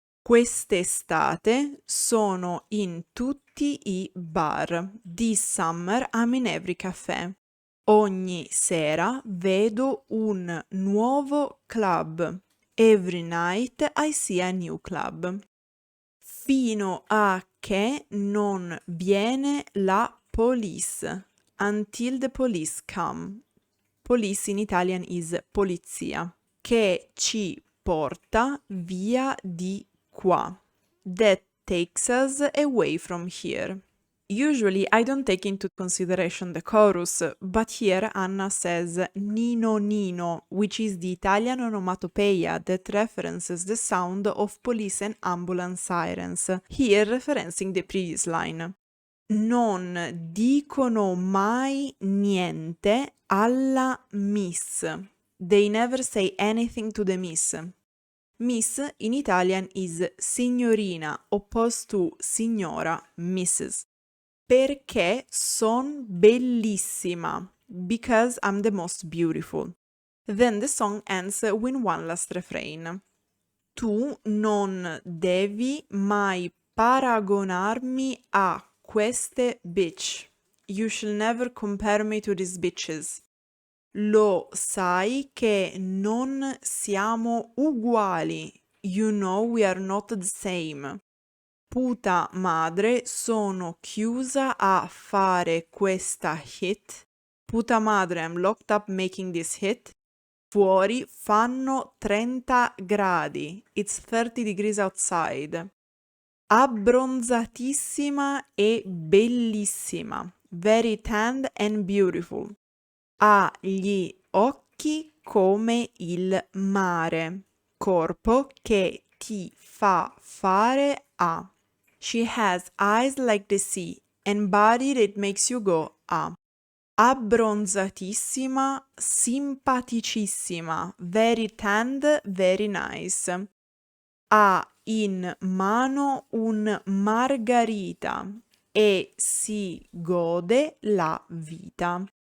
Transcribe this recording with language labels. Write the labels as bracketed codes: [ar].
[it] Quest'estate sono in tutti i bar. [en] This summer I'm in every caffè. [it] Ogni sera vedo un nuovo club. [en] Every night I see a new club. [it] Fino a che non viene la police. [en] Until the police come. Police in Italian is polizia. [it] Che ci porta via di qua. [en] That takes us away from here. Usually I don't take into consideration the chorus, but here Anna says Nino Nino, which is the Italian onomatopoeia that references the sound of police and ambulance sirens, here referencing the previous line. [it] Non dicono mai niente alla miss. [en] They never say anything to the miss. Miss in Italian is signorina, opposed to signora, Mrs. [it] Perché son bellissima. [en] Because I'm the most beautiful. Then the song ends with one last refrain. [it] Tu non devi mai paragonarmi a queste bitch. [en] You shall never compare me to these bitches. [it] Lo sai che non siamo uguali. [en] You know we are not the same. [es] Puta madre, [it] sono chiusa a fare questa hit. [es] Puta madre, [en] I'm locked up making this hit. [it] Fuori fanno 30 gradi. [en] It's 30 degrees outside. [it] Abbronzatissima e bellissima. [en] Very tanned and beautiful. [it] Ha gli occhi come il mare. Corpo che ti fa fare a. [en] She has eyes like the sea and body that makes you go ah. [it] Abbronzatissima, simpaticissima, [en] very tanned, very nice. [it] Ha in mano un margarita e si gode la vita.